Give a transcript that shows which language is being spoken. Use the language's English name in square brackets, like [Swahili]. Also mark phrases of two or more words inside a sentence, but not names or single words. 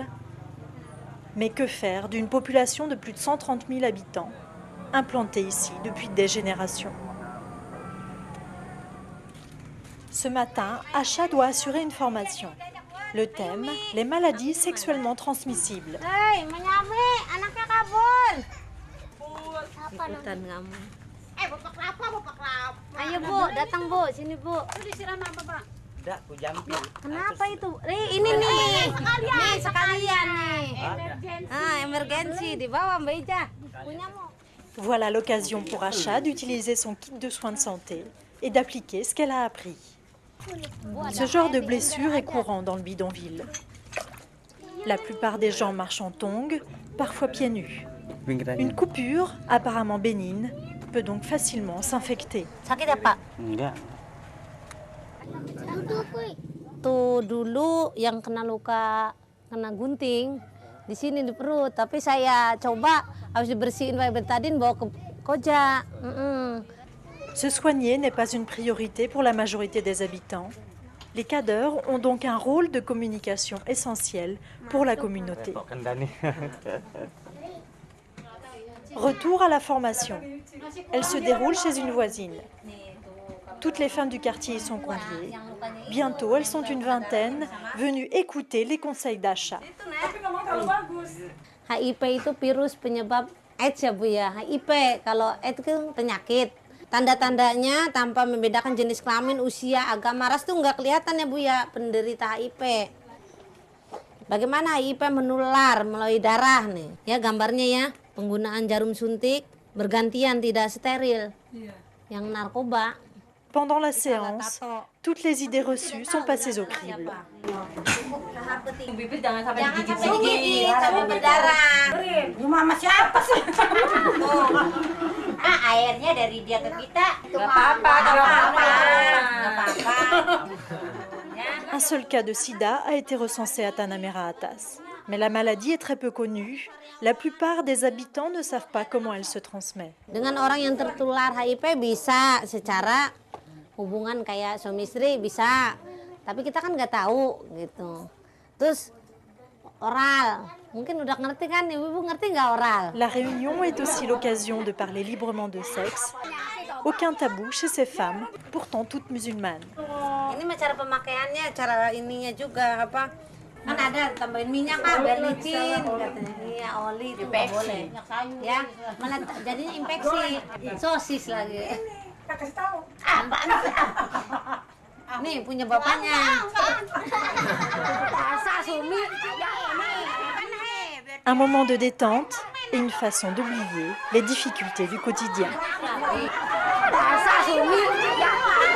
[French] Mais que faire d'une population de plus de 130 000 habitants, implantée ici depuis des générations? Ce matin, Asha doit assurer une formation. Le thème, les maladies sexuellement transmissibles. [Indonesian] Hei, menyame, anaknya kabur. Ikutan kamu. Bapak kelapa. Ayo Bu, datang Bu, sini Bu. Itu disiram apa, Pak? Enggak, aku jampin. Kenapa itu? Ini nih. Nih sekalian nih. Emergensi, di bawah Mbak Ija. Punyamu. [French] Voilà l'occasion pour Asha d'utiliser son kit de soins de santé et d'appliquer ce qu'elle a appris. Ce genre de blessure est courant dans le bidonville. La plupart des gens marchent en tongs, parfois pieds nus. Une coupure, apparemment bénigne, peut donc facilement s'infecter. [Indonesian] Sakit ya Pak? Enggak. Tuh dulu yang kena luka, kena gunting di sini di perut. Tapi saya coba harus dibersihin pakai betadine, bawa ke Koja. [French] Se soigner n'est pas une priorité pour la majorité des habitants. Les cadres ont donc un rôle de communication essentiel pour la communauté. Retour à la formation. Elle se déroule chez une voisine. Toutes les femmes du quartier y sont conviées. Bientôt, elles sont une vingtaine, venues écouter les conseils d'Asha. [Indonesian] HIV itu virus penyebab AIDS ya Bu ya. HIV kalau AIDS itu penyakit. Tanda-tandanya tanpa membedakan jenis kelamin, usia, agama, ras tuh nggak kelihatan ya Bu ya penderita HIV. Bagaimana HIV menular melalui darah nih? Ya gambarnya ya, penggunaan jarum suntik bergantian tidak steril. Yang narkoba. [French] Pendant la séance, toutes les idées reçues sont passées au crible. [Indonesian] Bibir jangan sampai Jangan sampai digigit. digigit, sampai berdarah. Ini mama siapa sih? Airnya dari dia ke kita. Gak apa-apa, gak apa-apa. [French] Un seul cas de sida a été recensé à Tanah Merah Atas. Mais la maladie est très peu connue. La plupart des habitants ne savent pas comment elle se transmet. [Indonesian] Dengan orang yang tertular HIV bisa secara hubungan kayak suami istri bisa, tapi kita kan nggak tahu gitu. Terus oral, mungkin udah ngerti kan, ibu ngerti nggak oral? [French] La réunion est aussi l'occasion de parler librement de sexe. Aucun tabou chez ces femmes, pourtant toutes musulmanes. [Indonesian] Ini mah cara pemakaiannya, cara ininya juga apa? Kan ada tambahin minyak kan, biar licin katanya. Iya, oli itu nggak boleh. Ya, malah jadinya infeksi. Sosis lagi. Kasih tahu. Nih punya bapaknya. [French] Un moment de détente et une façon d'oublier les difficultés du quotidien. [Indonesian] Dasar Sumi.